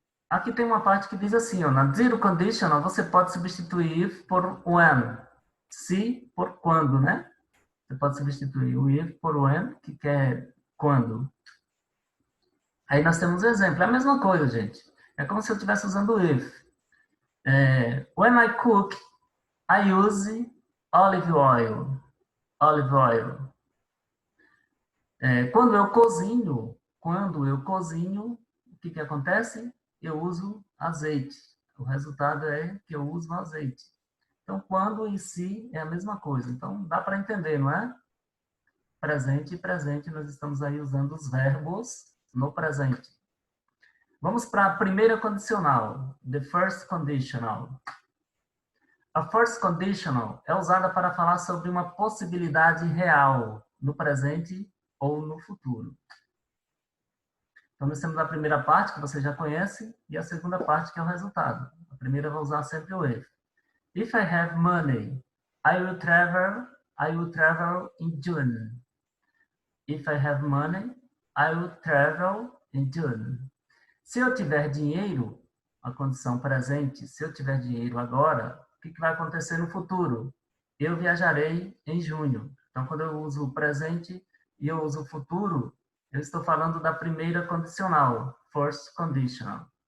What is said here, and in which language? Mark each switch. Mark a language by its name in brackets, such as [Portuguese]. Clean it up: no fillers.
[Portuguese] Aqui tem uma parte que diz assim, ó, na zero conditional você pode substituir if por when. Se por quando, né? Você pode substituir o if por when, que quer quando. Aí nós temos um exemplo. É a mesma coisa, gente. É como se eu estivesse usando o if. [English] When I cook, I use olive oil. Olive oil. [Portuguese] Quando eu cozinho, o que acontece? Eu uso azeite. O resultado é que eu uso azeite. Então, quando e se é a mesma coisa. Então, dá para entender, não é? Presente e presente, nós estamos aí usando os verbos no presente. Vamos para a primeira condicional, the first conditional. A first conditional é usada para falar sobre uma possibilidade real no presente ou no futuro. Então, nós temos a primeira parte, que você já conhece, e a segunda parte, que é o resultado. A primeira eu vou usar sempre o if. [English] If I have money, I will travel in June. If I have money, I will travel in June. [Portuguese] Se eu tiver dinheiro, a condição presente, se eu tiver dinheiro agora, o que vai acontecer no futuro? Eu viajarei em junho. Então, quando eu uso o presente e eu uso o futuro, eu estou falando da primeira condicional, first conditional.